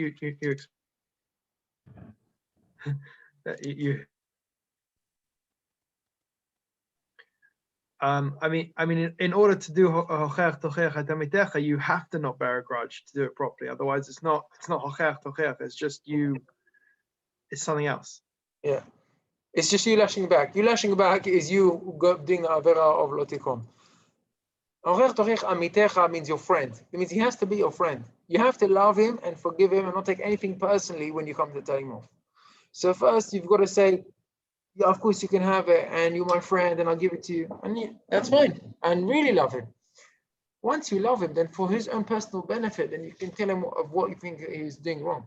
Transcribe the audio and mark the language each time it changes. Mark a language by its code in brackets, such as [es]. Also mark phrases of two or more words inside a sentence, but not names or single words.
[en] I mean, in order to do [he] הוכח תוכיח עמיתך, [en] you have to not bear a grudge to do it properly. Otherwise, it's not [he] הוכח תוכיח. [en] It's just you. It's something else. Yeah, it's just you lashing back. You lashing back is you doing the avera of lotikom. [he] הוכח תוכיח עמיתך [en] means your friend. It means he has to be your friend. You have to love him and forgive him and not take anything personally when you come to tell him off. So first, you've got to say, yeah, of course you can have it, and you're my friend, and I'll give it to you. And that's fine. And really love him. Once you love him, then for his own personal benefit, then you can tell him of what you think he's doing wrong.